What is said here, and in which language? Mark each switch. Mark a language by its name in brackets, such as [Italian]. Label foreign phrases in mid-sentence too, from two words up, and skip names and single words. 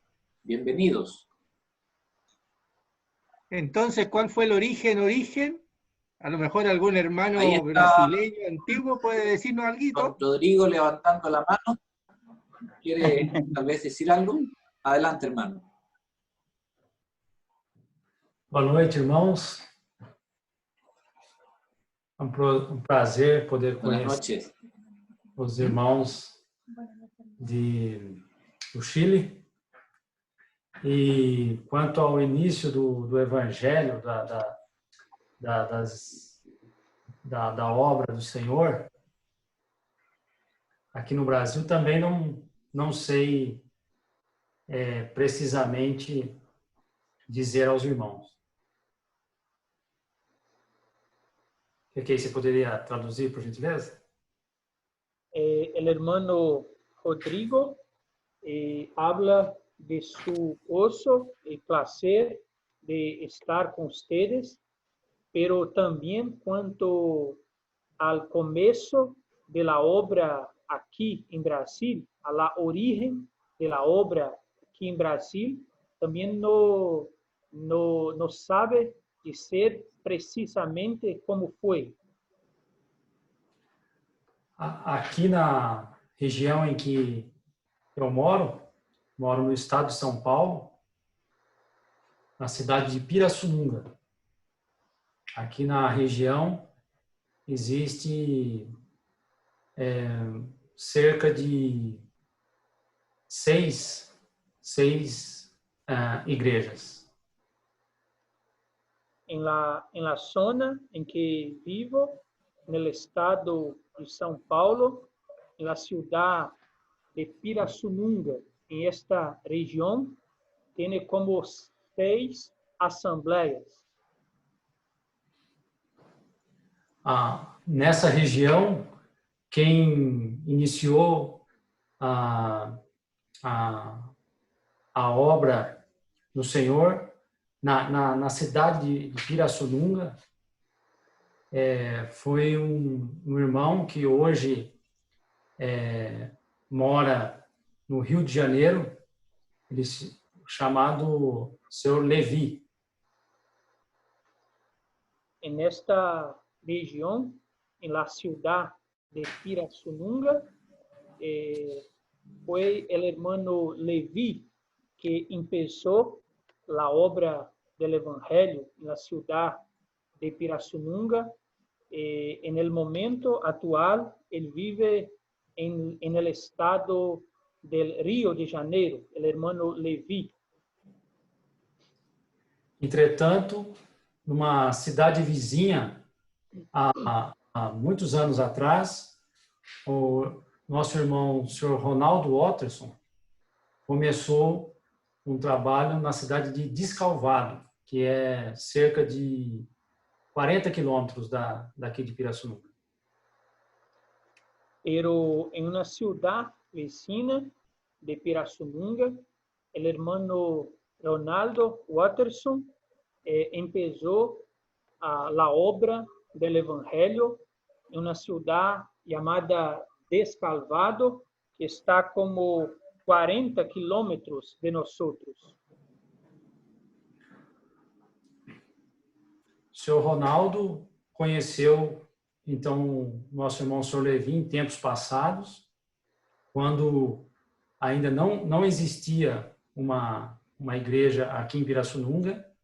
[Spanish] Bienvenidos. Entonces, ¿cuál fue el origen? A lo mejor algún hermano Ahí está brasileño antiguo puede decirnos don algo. Rodrigo levantando la mano. ¿Quiere tal vez decir algo? Adelante, hermano. [Portuguese] Boa noite, irmãos. Um prazer poder [Spanish] Buenas [Portuguese] conhecer [Spanish] noches. [Portuguese] os irmãos do Chile. E quanto ao início do Evangelho, da obra do Senhor, aqui no Brasil também não sei precisamente dizer aos irmãos. O que você poderia traduzir, por gentileza? [Spanish] El hermano Rodrigo habla de su gozo y placer de estar con ustedes, pero también cuanto al comienzo de la obra aquí en Brasil, a la origen de la obra aquí en Brasil, también no sabe [Portuguese] dizer precisamente como foi. Aqui na região em que eu moro no estado de São Paulo, na cidade de Pirassununga. Aqui na região existe cerca de seis igrejas. [Spanish] En la zona en que vivo, en el estado de São Paulo, en la ciudad de Pirassununga, en esta región, tiene como 6 asambleias. [Portuguese] Nessa região, quem iniciou a obra do Senhor na cidade de Pirassununga foi um irmão que hoje mora no Rio de Janeiro, chamado Senhor Levi. [Spanish] En esta región, en la ciudad de Pirassununga, fue el hermano Levi que empezó la obra del Evangelio en la ciudad de Pirassununga. En el momento actual, él vive en el estado del Rio de Janeiro, el hermano Levi. [Portuguese] Entretanto, numa cidade vizinha, há muitos anos atrás, o nosso irmão, o senhor Ronaldo Watterson, começou um trabalho na cidade de Descalvado, que é cerca de 40 quilômetros daqui de Pirassununga. [Spanish] Pero en una ciudad vecina de Pirassununga, el hermano Ronaldo Watterson empezó la obra del Evangelio en una ciudad llamada Descalvado, que está como 40 kilómetros de nosotros. [Portuguese] O senhor Ronaldo conheceu, então, nosso irmão Sr. Levi em tempos passados, quando ainda não existia uma igreja aqui em Pirassununga,